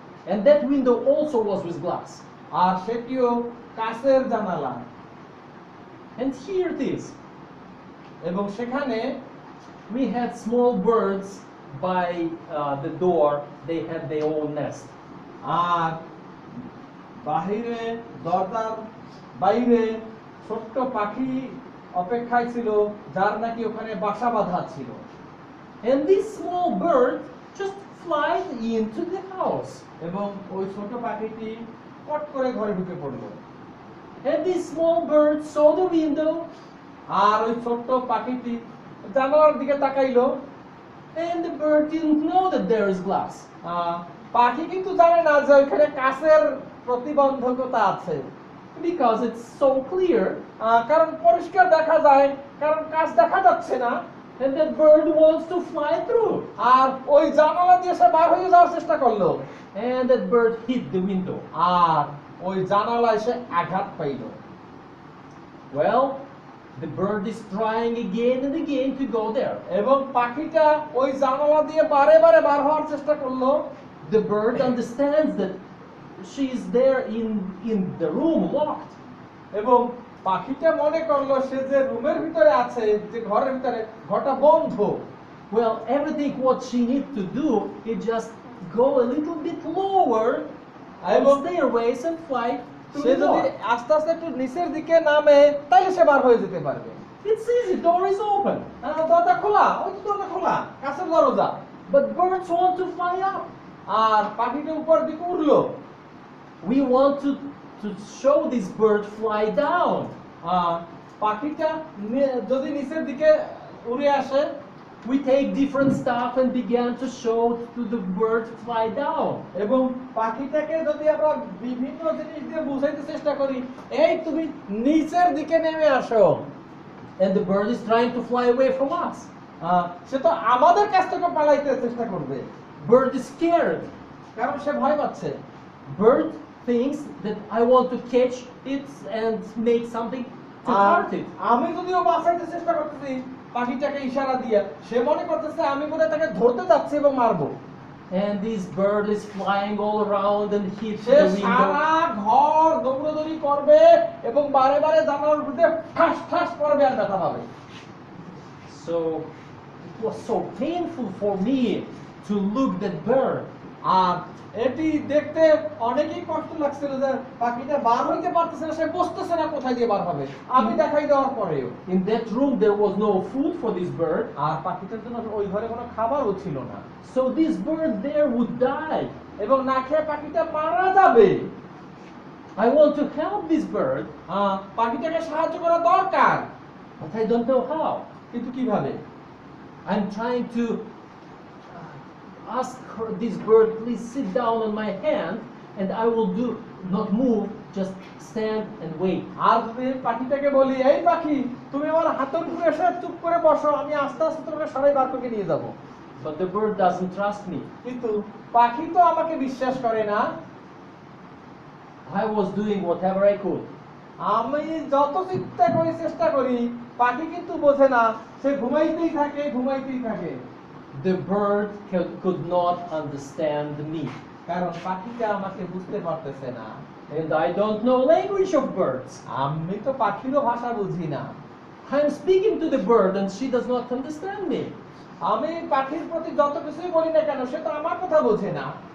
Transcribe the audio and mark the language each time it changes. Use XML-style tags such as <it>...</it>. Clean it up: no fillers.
<en>And that window also was with glass.</en> <bn>আর সেটিও কাচের জানালা।</bn> <en>And here it is.</en> <bn>এবং সেখানে</bn> <en>We had small birds by the door. They had their own nest.</en> <bn>আর বাহিরে দরজার বাইরে ছোট্ট পাখি অপেক্ষায় ছিল, যার নাকি ওখানে বাসা বাঁধা ছিল।</bn> <en>And this small bird just flied into the house.</en> <bn>এবং ওই ছোট পাখিটি পট করে ঘরে ঢুকে পড়লো।</bn> <en>And this small bird saw the window.</en> <bn>আর ওই ছোট্ট পাখিটি জানালার দিকে তাকাইলো।</bn> <en>And the bird didn't know that there is glass.</en> <bn>পাখি কিন্তু জানে না যে ওইখানে কাচের প্রতিবন্ধকতা আছে।</bn> <en>Because it's so clear.</en> <bn>কারণ পরিষ্কার দেখা যায়, কারণ কাচ দেখা যাচ্ছে না।</bn> <en>And that bird wants to fly through.</en> <bn>আর ওই জানালা দিয়ে সে বার হয়ে যাওয়ার চেষ্টা করলো।</bn> <en>And that bird hit the window.</en> <bn>আর ওই জানালায় সে আঘাত pile.</bn> <en>Well, the bird is trying again and again to go there.</en> <bn>এবং পাখিটা ওই জানালা দিয়ে বারে বারে বার হওয়ার চেষ্টা করলো।</bn> <en>The bird understands that she is there in the room locked.</en> <bn>এবং পাখিটা মনে করলো সে যে রুমের ভিতরে আছে, যে ঘরের ভিতরে, ঘরটা বন্ধ।</bn> <en>Well, everything what she needs to do is just go a little bit lower on stairways and fly through</en> <bn>say</bn> <en>the</en> <bn>যদি</bn> <en>door.</en> <bn>আস্তে আস্তে একটু নিচের দিকে নামে, তাহলে সে বার হয়ে যেতে পারবে।</bn> <en>It's easy, door is open.</en> <bn>দরজা খোলা, ওই তো দরজা খোলা, কাছের দরজা।</bn> <en>But birds want to fly up.</en> <bn>আর পাখিটা উপর দিকে উড়লো।</bn> <en>We want to show this bird fly down.</en> <bn>পাখিটা যদি নিচের দিকে উড়ে আসে,</bn> <en>We take different stuff and began to show to the bird fly down.</en> <bn>এবং পাখিটাকে যদি আমরা বিভিন্ন জিনিস দিয়ে বুঝাইতে চেষ্টা করি, এই তুমি নিচের দিকে নেমে আসো,</bn> <en>And the bird is trying to fly away from us.</en> <bn>সে তো আমাদের কাছ থেকে পালাইতে চেষ্টা করবে।</bn> <en>Bird is scared.</en> <bn>কারণ সে ভয় পাচ্ছে।</bn> <en>Bird thinks that I want to catch it and make something to hurt it.</en> <bn>আমি যদিও বাঁচাইতে চেষ্টা করতেছি পাখিটাকে ইশারা দিয়ে, সে মনে করতেছে আমি বোধহয় তাকে ধরতে যাচ্ছি এবং মারবো।</bn> <en>And this bird is flying all around and hits</en> <bn>say</bn> <en>the window.</en> <bn>সারা ঘর দৌড়াদৌড়ি করবে এবং বারে বারে জানালার উপরে ঠাস ঠাস করবে আর ব্যথা পাবে।</bn> <en>So it was so painful for me to look that bird.</en> <bn>আর এটি দেখতে অনেকই কষ্ট লাগছিল যে পাখিটা বার হইতে পারতেছে না, সে বুঝতেছে না কোথায় দিয়ে বার হবে। আমি দেখাই দেওয়ার পরেও</bn> <en>In that room there was no food for this bird.</en> <bn>আর পাখিটার জন্য ওই ঘরে কোনো খাবারও ছিল না।</bn> <en>So this bird there would die.</en> <bn>এবং না খেয়ে পাখিটা মারা যাবে।</bn> <en>I want to help this bird,</en> <bn>পাখিটাকে সাহায্য করা দরকার,</bn> <en>but I don't know how.</en> <bn>কিন্তু কিভাবে?</bn> <en>I'm trying to ask this bird, please sit down on my hand, and I will do not move, just stand and wait.</en> <bn>আর যদি পাখিটাকে বলি, এই পাখি তুমি আমার হাতের উপরে এসে চুপ করে বসো, আমি আস্তে আস্তে তোমাকে সরাই বার করে নিয়ে যাব।</bn> <en>But the bird doesn't trust me.</en> <bn>কিন্তু পাখি তো আমাকে বিশ্বাস করে না।</bn> <en>I was doing whatever I could.</en> <bn>আমি যত চেষ্টা করি, পাখি কিন্তু বোঝে না, সে ঘুমাইতেই থাকে।</bn> <en>the bird could not understand me.</en> <bn>কারণ পাখিটা আমাকে বুঝতে পারতেছে না।</bn> <en>And I don't know language of birds.</en> <bn>আমি তো পাখিরও ভাষা বুঝি না।</bn> <en>I'm speaking to the bird and she does not understand me.</en> <bn>আমি পাখির প্রতি যত কিছুই বলি না কেন সে তো আমার কথা বোঝে না।</bn>